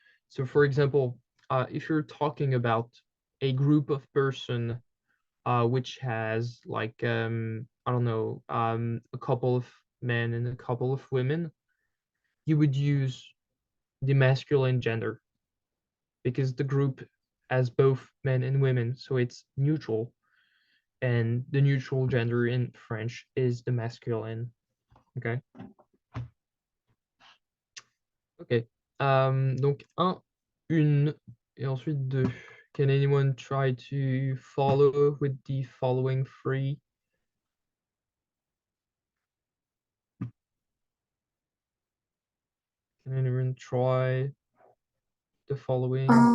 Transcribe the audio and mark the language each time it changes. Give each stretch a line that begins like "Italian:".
English: So for example, if you're talking about a group of person which has like I don't know, a couple of men and a couple of women, you would use the masculine gender because the group has both men and women, so it's neutral. And the neutral gender in French is the masculine. Okay. Ok.
French: Donc un, une, et ensuite deux.
English: Can anyone try to follow with the following three? Can anyone try the following?